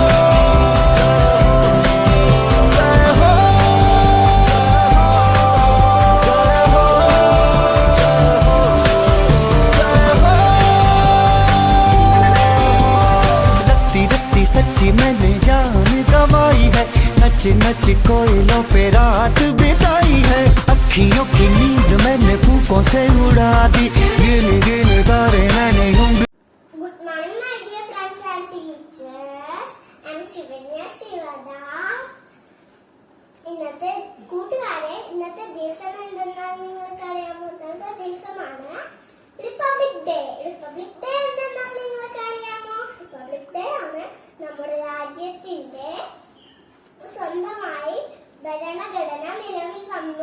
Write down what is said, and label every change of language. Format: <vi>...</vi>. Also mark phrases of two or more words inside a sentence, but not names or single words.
<hi>सच्ची मैंने जान गवाई है, नच नच कोयलों पे रात बिताई है. अखियों की नींद मैंने फूकों से उड़ा दी, गिन गिन तारे मैंने यूं.</hi> <en>Good morning, my dear friends and teachers. I am Shivanya Shivadas.</en> <ml>ഇന്നത്തെ കൂട്ടുകാരെ, ഇന്നത്തെ ദിവസം എന്തെന്നാൽ നിങ്ങൾക്ക് അറിയാമോ? ഇന്നത്തെ ദിവസമാണ്</ml> <en>Republic Day. Republic Day</en> <ml>എന്തെന്നാൽ നിങ്ങൾക്ക് അറിയാമോ?</ml> <en>Republic Day</en> <ml>ആണ് നമ്മുടെ രാജ്യത്തിന്റെ സ്വന്തമായി ഭരണഘടന നിലവിൽ വന്നു.</ml>